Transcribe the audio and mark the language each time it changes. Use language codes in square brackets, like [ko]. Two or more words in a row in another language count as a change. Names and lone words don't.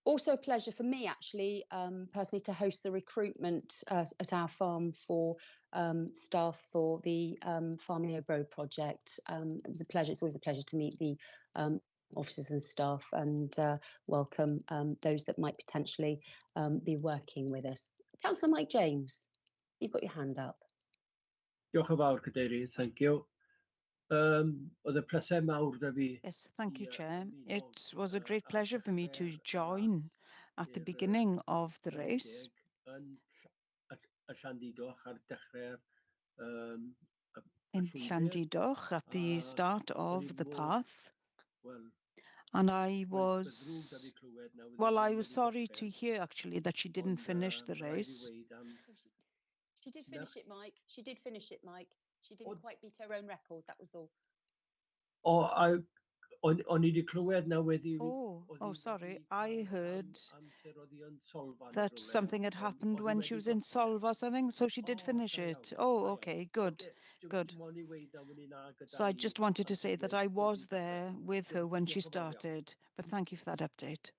[en] Also a pleasure for me, actually, personally, to host the recruitment at our farm for staff for the Farmio Bro project. It was a pleasure. It's always a pleasure to meet the officers and staff and welcome those that might potentially be working with us. Councillor Mike James, you've got your hand up. [cy] Diolch yn fawr, Cadeirydd. [en] Thank you. [cy] Oedd y pleser mawr 'da fi. [en] Yes, thank you, Chair. It was a great pleasure for me to join at the beginning of the race. [cy] Yn y Llandudno ar dechrau'r [en] In Llandudno at the start of the path. [cy] Wel, [en] And I was sorry to hear actually that she didn't finish the race. She did finish it, Mike. She did finish it, Mike. She didn't quite beat her own record, that was all. [cy] O'n i 'di clywed na wedi... [en] Oh, sorry. I heard that something had happened when she was in Solvos, I think, so she did finish it. Oh, okay, good, good. So I just wanted to say that I was there with her when she started, but thank you for that update.